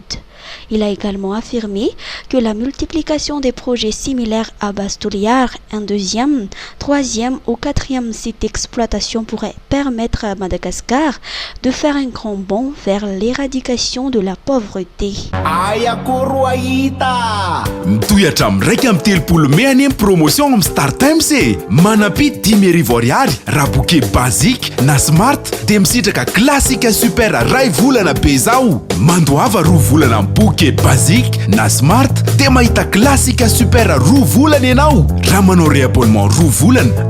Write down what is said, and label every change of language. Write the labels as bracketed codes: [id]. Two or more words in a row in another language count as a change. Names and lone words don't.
[fr] Il a également affirmé que la multiplication des projets similaires à Basse-Tuliar, un deuxième, troisième ou quatrième site d'exploitation pourrait permettre à Madagascar de faire un grand bond vers l'éradication de la pauvreté. [mg] Mitoyatra am'raika amin'ny telopolo mehany amin'ny promotion amin'ny Star Times manapit 10 000 ariary raha [fr] bouquet basique [mg] na smart dia misitraka [fr] classique super [mg] ray volana be zao mandoava 2 volana [fr] bouquet basique [mg] na smart dia mahita [fr] classique super [mg] 2 volana ianao raha manao réabonnement 2 volana